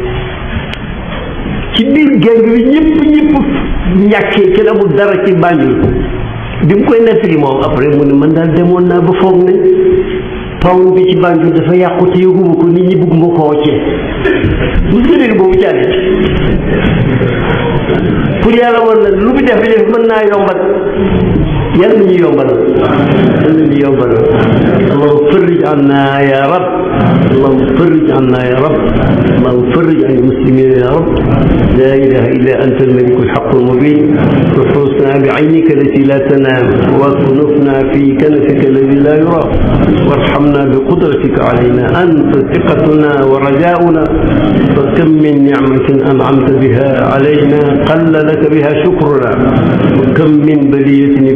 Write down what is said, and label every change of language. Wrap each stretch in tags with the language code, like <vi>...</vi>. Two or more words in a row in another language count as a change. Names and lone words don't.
<wo>ci biir geng bi ñëpp ñàkkee kenn amul dara ci Banjul bi mu koy nettali moom après mu ne man daal demoon naa ba foog ne pont bi ci Banjul dafa yàqu te yëguma ko nit ñi bëgg ma ko woccee bu sëriñ boobu caale pour yàlla woon na lu bi def mën naa yombal yàlla na ñu yombal</wo> <ar>اللهم فرج عنا يا رب اللهم فرج عنا يا رب اللهم فرج عن المسلمين يا رب لا إله إلا أنت الملك الحق المبين احرسنا بعينك التي لا تنام واكنفنا في كنفك الذي لا يرى وارحمنا بقدرتك علينا أنت ثقتنا ورجاؤنا فكم من نعمة أنعمت بها علينا قل لك بها شكرنا وكم من بلية ابتليت</ar>